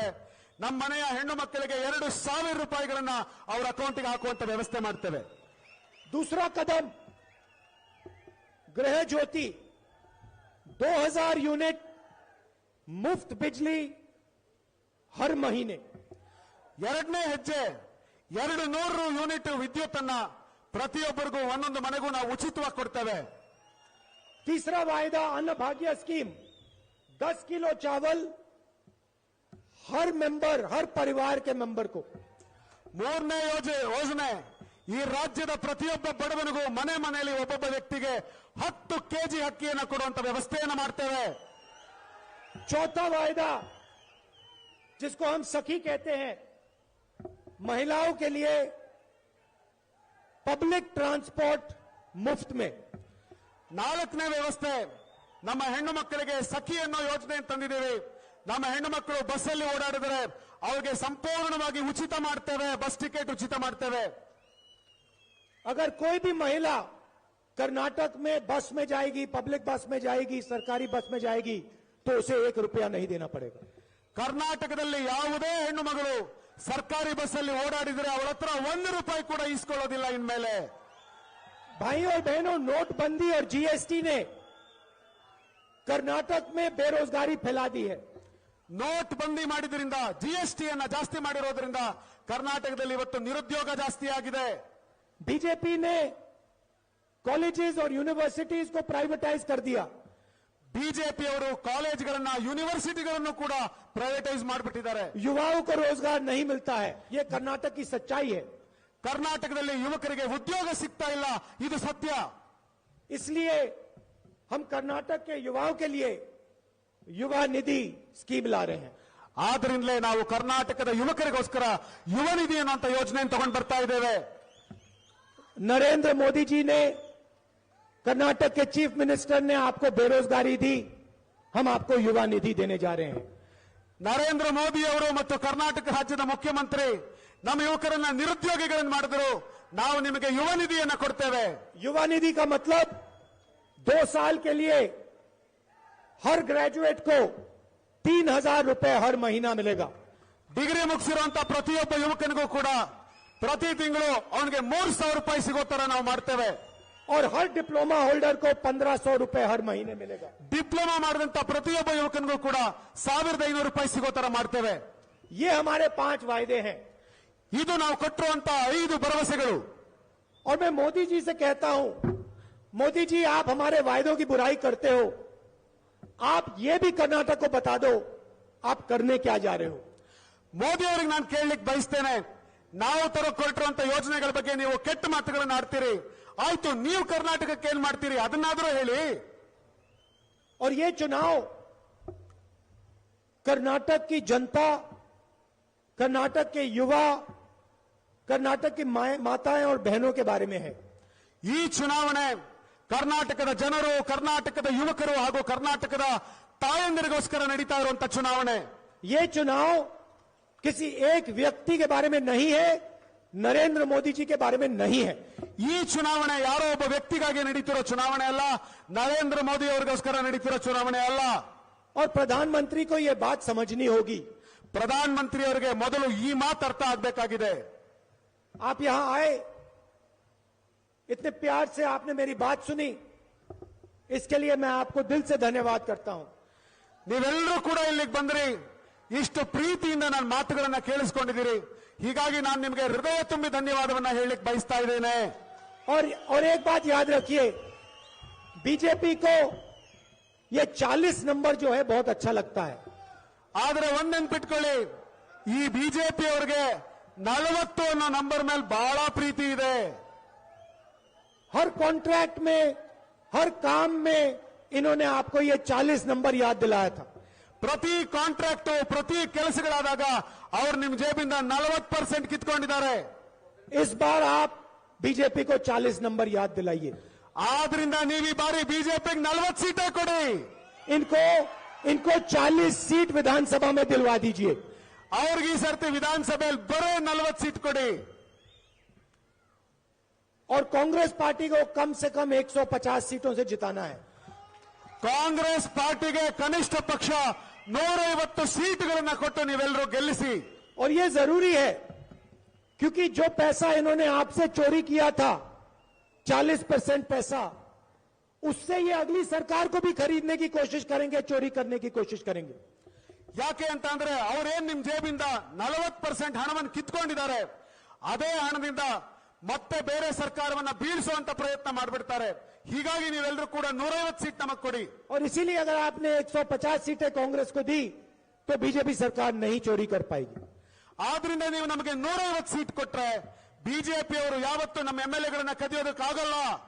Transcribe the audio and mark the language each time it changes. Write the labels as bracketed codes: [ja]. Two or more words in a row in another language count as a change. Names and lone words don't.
[kn] ನಮ್ಮ ಮನೆಯ ಹೆಣ್ಣು ಮಕ್ಕಳಿಗೆ 2000 ರೂಪಾಯಿಗಳನ್ನ ಅವರ ಅಕೌಂಟ್ಗೆ ಹಾಕುವಂತ ವ್ಯವಸ್ಥೆ ಮಾಡ್ತೇವೆ. [hi] दूसरा कदम गृह ज्योति, 2000 यूनिट मुफ्त बिजली हर महीने. [kn] ಎರಡನೇ ಹೆಜ್ಜೆ 200 ಯೂನಿಟ್ ವಿದ್ಯುತ್ ಅನ್ನ ಪ್ರತಿಯೊಬ್ಬರಿಗೂ ಒಂದೊಂದು ಮನೆಗೂ ನಾವು ಉಚಿತವಾಗಿ ಕೊಡ್ತೇವೆ. [hi] तीसरा वायदा अन्न भाग्य स्कीम, 10 किलो चावल हर मेंबर, हर परिवार के मेंबर को. [kn] ಮೂರನೇ ಯೋಜನೆ ಈ ರಾಜ್ಯದ ಪ್ರತಿಯೊಬ್ಬ ಬಡವನಿಗೂ ಮನೆ ಮನೆಯಲ್ಲಿ ಒಬ್ಬೊಬ್ಬ ವ್ಯಕ್ತಿಗೆ 10 ಕೆಜಿ ಅಕ್ಕಿಯನ್ನು ಕೊಡುವಂತ ವ್ಯವಸ್ಥೆಯನ್ನು ಮಾಡ್ತೇವೆ. [hi] चौथा वायदा, जिसको हम सखी कहते हैं, महिलाओं के लिए [en] public transport [hi] मुफ्त में. [kn] ನಾಲ್ಕನೇ ವ್ಯವಸ್ಥೆ, ನಮ್ಮ ಹೆಣ್ಣು ಮಕ್ಕಳಿಗೆ ಸಖಿ ಅನ್ನೋ ಯೋಜನೆ ತಂದಿದ್ದೇವೆ. ನಮ್ಮ ಹೆಣ್ಣು ಮಕ್ಕಳು ಬಸ್ಸಲ್ಲಿ ಓಡಾಡಿದರೆ ಅವರಿಗೆ ಸಂಪೂರ್ಣವಾಗಿ ಉಚಿತ ಮಾಡ್ತೇವೆ, [en] bus ticket [kn] ಉಚಿತ ಮಾಡ್ತೇವೆ. [hi] अगर कोई भी महिला कर्नाटक में बस में जाएगी, [en] public bus [hi] में जाएगी, सरकारी बस में जाएगी, तो उसे 1 रुपया नहीं देना पड़ेगा. [kn] ಕರ್ನಾಟಕದಲ್ಲಿ ಯಾವುದೇ ಹೆಣ್ಣು ಮಗಳು ಸರ್ಕಾರಿ ಬಸ್ಸಲ್ಲಿ ಓಡಾಡಿದರೆ ಅವಳ ಹತ್ರ 1 ರೂಪಾಯಿ ಕೂಡ ಇಸ್ಕೊಳ್ಳೋದಿಲ್ಲ ಇನ್ಮೇಲೆ. [hi] भाइयों और बहनों, नोटबंदी और जीएसटी ने कर्नाटक में बेरोजगारी फैला दी है. [kn] ನೋಟ್ ಬಂದಿ ಮಾಡಿದ್ರಿಂದ, ಜಿಎಸ್ಟಿಯನ್ನ ಜಾಸ್ತಿ ಮಾಡಿರೋದ್ರಿಂದ ಕರ್ನಾಟಕದಲ್ಲಿ ಇವತ್ತು ನಿರುದ್ಯೋಗ ಜಾಸ್ತಿ ಆಗಿದೆ. [hi] बीजेपी ने कॉलेजेस और यूनिवर्सिटीज को प्राइवेटाइज कर दिया. [kn] ಬಿಜೆಪಿ ಅವರು ಕಾಲೇಜ್ಗಳನ್ನ, ಯೂನಿವರ್ಸಿಟಿಗಳನ್ನು ಕೂಡ ಪ್ರೈವೇಟೈಸ್ ಮಾಡಿಬಿಟ್ಟಿದ್ದಾರೆ. [hi] युवाओं को रोजगार नहीं मिलता है, ये कर्नाटक की सच्चाई है. [kn] ಕರ್ನಾಟಕದಲ್ಲಿ ಯುವಕರಿಗೆ ಉದ್ಯೋಗ ಸಿಗ್ತಾ ಇಲ್ಲ, ಇದು ಸತ್ಯ. [hi] इसलिए हम कर्नाटक के युवाओं के लिए युवा निधि स्कीम ला रहे हैं. [kn] ಆದ್ರಿಂದಲೇ ನಾವು ಕರ್ನಾಟಕದ ಯುವಕರಿಗೋಸ್ಕರ ಯುವ ನಿಧಿ ಅನ್ನುವಂತ ಯೋಜನೆಯನ್ನು ತಗೊಂಡು ಬರ್ತಾ ಇದ್ದೇವೆ. [hi] नरेंद्र मोदी जी ने, कर्नाटक के [en] chief minister [hi] ने आपको बेरोजगारी दी, हम आपको युवा निधि देने जा रहे हैं. [kn] ನರೇಂದ್ರ ಮೋದಿ ಅವರು ಮತ್ತು ಕರ್ನಾಟಕ ರಾಜ್ಯದ ಮುಖ್ಯಮಂತ್ರಿ ನಮ್ಮ ಯುವಕರನ್ನ ನಿರುದ್ಯೋಗಿಗಳನ್ನು ಮಾಡಿದ್ರು. ನಾವು ನಿಮಗೆ ಯುವ ನಿಧಿಯನ್ನ ಕೊಡ್ತೇವೆ. [hi] युवा निधि का मतलब 2 साल के लिए हर ग्रेजुएट को 3000 रुपए हर महीना मिलेगा. [kn] ಡಿಗ್ರಿ ಮುಗಿಸಿರುವಂತ ಪ್ರತಿಯೊಬ್ಬ ಯುವಕನಿಗೂ ಕೂಡ ಪ್ರತಿ ತಿಂಗಳು ಅವನಿಗೆ 3000 ರೂಪಾಯಿ ಸಿಗೋ ತರ ನಾವು ಮಾಡ್ತೇವೆ. [hi] और हर [en] diploma holder [hi] को 1500 रुपए हर महीने मिलेगा. [kn] ಡಿಪ್ಲೊಮಾ ಮಾಡಿದಂತ ಪ್ರತಿಯೊಬ್ಬ ಯುವಕನಿಗೂ ಕೂಡ 1500 ರೂಪಾಯಿ ಸಿಗೋ ತರ ಮಾಡ್ತೇವೆ. [hi] ये हमारे 5 वायदे हैं. [kn] ಇದು ನಾವು ಕೊಟ್ಟಿರುವಂತ 5 ಭರವಸೆಗಳು. [hi] और मैं मोदी जी से कहता हूं मोदी जी, आप हमारे वायदों की बुराई करते हो, आप ये भी कर्नाटक को बता दो आप करने क्या जा रहे हो। [kn] ಮೋದಿ ಅವರಿಗೆ ನಾನು ಕೇಳಲಿಕ್ಕೆ ಬಯಸ್ತೇನೆ, ನಾವು ಹೊರಟಿರುವಂತ ಯೋಜನೆಗಳ ಬಗ್ಗೆ ನೀವು ಕೆಟ್ಟ ಮಾತುಗಳನ್ನು ಆಡ್ತೀರಿ, ಆಯ್ತು ನೀವು ಕರ್ನಾಟಕಕ್ಕೆ ಏನ್ ಮಾಡ್ತೀರಿ ಅದನ್ನಾದ್ರೂ ಹೇಳಿ। [hi] और ये चुनाव कर्नाटक की जनता, कर्नाटक के युवा, कर्नाटक की माताएं और बहनों के बारे में है। [kn] ಈ ಚುನಾವಣೆ ಕರ್ನಾಟಕದ ಜನರು, ಕರ್ನಾಟಕದ ಯುವಕರು ಹಾಗೂ ಕರ್ನಾಟಕದ ತಾಯಂದಿರಿಗೋಸ್ಕರ ನಡೀತಾ ಇರುವಂತ ಚುನಾವಣೆ। [hi] ये चुनाव किसी एक व्यक्ति के बारे में नहीं है, नरेंद्र मोदी जी के बारे में नहीं है। [kn] ಈ ಚುನಾವಣೆ ಯಾರೋ ಒಬ್ಬ ವ್ಯಕ್ತಿಗಾಗಿ ನಡೀತಿರೋ ಚುನಾವಣೆ ಅಲ್ಲ, ನರೇಂದ್ರ ಮೋದಿ ಅವರಿಗೋಸ್ಕರ ನಡೀತಿರೋ ಚುನಾವಣೆ ಅಲ್ಲ। [hi] और प्रधानमंत्री को यह बात समझनी होगी। [kn] ಪ್ರಧಾನಮಂತ್ರಿ ಅವರಿಗೆ ಮೊದಲು ಈ ಮಾತು ಅರ್ಥ ಆಗಬೇಕಾಗಿದೆ। [hi] आप यहां आए, इतने प्यार से आपने मेरी बात सुनी, इसके लिए मैं आपको दिल से धन्यवाद करता हूं। [kn] ನೀವೆಲ್ಲರೂ ಕೂಡ ಇಲ್ಲಿಗೆ ಬಂದ್ರಿ, ಇಷ್ಟು ಪ್ರೀತಿಯಿಂದ ನನ್ನ ಮಾತುಗಳನ್ನ ಕೇಳಿಸ್ಕೊಂಡಿದ್ದೀರಿ, ಹೀಗಾಗಿ ನಾನು ನಿಮಗೆ ಹೃದಯ ತುಂಬಿ ಧನ್ಯವಾದವನ್ನ ಹೇಳಲಿಕ್ಕೆ ಬಯಸ್ತಾ ಇದ್ದೇನೆ। [hi] और एक बात याद रखिए, बीजेपी को ये 40 नंबर जो है बहुत अच्छा लगता है। [kn] ಆದ್ರೆ ಒಂದ್ ನೆನ್ಪಿಟ್ಕೊಳ್ಳಿ, ಈ ಬಿಜೆಪಿ ಅವರಿಗೆ 40 ಅನ್ನೋ ನಂಬರ್ ಮೇಲೆ ಬಹಳ ಪ್ರೀತಿ ಇದೆ। [hi] हर कॉन्ट्रैक्ट में, हर काम में इन्होंने आपको ये 40 नंबर याद दिलाया था। [kn] ಪ್ರತಿ ಕಾಂಟ್ರಾಕ್ಟ್, ಪ್ರತಿ ಕೆಲಸಗಳಾದಾಗ ಅವ್ರು ನಿಮ್ ಜೇಬಿಂದ 40% ಕಿತ್ಕೊಂಡಿದ್ದಾರೆ। [hi] इस बार आप बीजेपी को 40 नंबर याद दिलाइए। [kn] ಆದ್ರಿಂದ ನೀವು ಈ ಬಾರಿ ಬಿಜೆಪಿಗೆ 40 ಸೀಟೇ ಕೊಡಿ, [hi] इनको 40 सीट विधानसभा में दिलवा दीजिए। [kn] ಅವ್ರಿಗೆ ಈ ಸರ್ತಿ ವಿಧಾನಸಭೆಯಲ್ಲಿ ಬರೋ 40 ಸೀಟ್ ಕೊಡಿ। [hi] और कांग्रेस पार्टी को कम से कम 150 सीटों से जिताना है। [kn] ಕಾಂಗ್ರೆಸ್ ಪಾರ್ಟಿಗೆ ಕನಿಷ್ಠ ಪಕ್ಷ 150 ಸೀಟ್ಗಳನ್ನ ಕೊಟ್ಟು ನೀವೆಲ್ಲರೂ ಗೆಲ್ಲಿಸಿ। [hi] और ये जरूरी है, क्योंकि जो पैसा इन्होंने आपसे चोरी किया था, 40% पैसा, उससे ये अगली सरकार को भी खरीदने की कोशिश करेंगे, चोरी करने की कोशिश करेंगे। [kn] ಯಾಕೆ ಅಂತ ಅಂದ್ರೆ ಅವ್ರೇನ್ ನಿಮ್ ಜೇಬಿಂದ 40% ಹಣವನ್ನು ಕಿತ್ಕೊಂಡಿದ್ದಾರೆ, ಅದೇ ಹಣದಿಂದ ಮತ್ತೆ ಬೇರೆ ಸರ್ಕಾರವನ್ನ ಬೀಳಿಸುವಂತ ಪ್ರಯತ್ನ ಮಾಡಿಬಿಡ್ತಾರೆ। ಹೀಗಾಗಿ ನೀವೆಲ್ಲರೂ ಕೂಡ 150 ಸೀಟ್ ನಮಕ ಕೊಡಿ। [hi] और इसीलिए अगर आपने 150 सीटें कांग्रेस को दी तो बीजेपी सरकार नहीं चोरी कर पाएगी। [kn] ಆದ್ರಿಂದ ನೀವು ನಮಗೆ 150 ಸೀಟ್ ಕೊಟ್ರೆ ಬಿಜೆಪಿ ಅವರು ಯಾವತ್ತೂ ನಮ್ಮ ಎಂಎಲ್ಎಗಳನ್ನ ಕದಿಯೋದಕ್ಕಾಗಲ್ಲ।